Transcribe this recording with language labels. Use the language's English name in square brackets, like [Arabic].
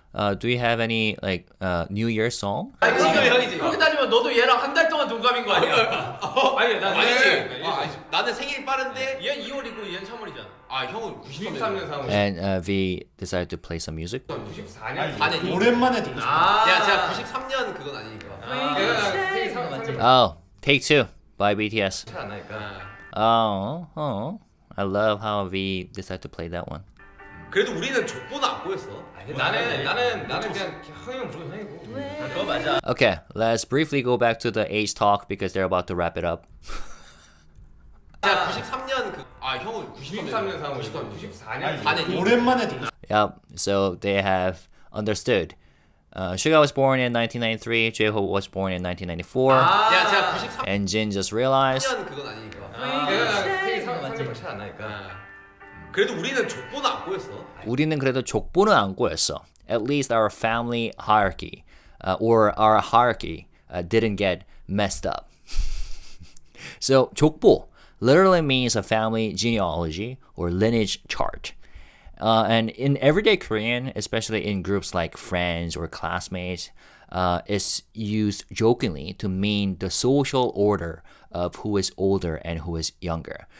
[English] Do you have any like New Year song? [Korean] 지금 형이지. 그렇게 따지면 너도 얘랑 한 달 동안 동갑인 거 아니야? 아니 난 아니지. 나는 생일이 빠른데 얘 2월이고 얘는 3월이잖아. 아 형은 93년 3월 [English] And V decided to play some music. [Korean] 94년 4년. 오랜만에 듣고 싶어. 야 제가 93년 그건 아니니까. 내가 생일 3월 [English] Oh, Take Two by BTS. [Korean] 안 나니까 [English] I love how V decided to play that one. [Korean] 그래도 우리는 족보는 안 꼬였어. 나는 그냥 형이면 무조건 형이고 그거 맞아. [English] Okay, let's briefly go back to the age talk because they're about to wrap it up. [Korean] 제가 93년 형은 93년 3월 94년 4년. 오랜만에 듣고 싶어. [English] Yep, so they have understood SUGA was born in 1993. JHope was born in 1994. [Korean] 야, 제가 93년 [English] And Jin just realized. [Korean] 그건 아니니까. 생일 생일 차이 안 나니까. 그래도 우리는 족보는 안 꼬였어. 우리는 그래도 족보는 안 꼬였어. [English] At least our family hierarchy, or our hierarchy, didn't get messed up. So 족보 literally means a family genealogy or lineage chart. And in everyday Korean, especially in groups like friends or classmates, it's used jokingly to mean the social order of who is older and who is younger.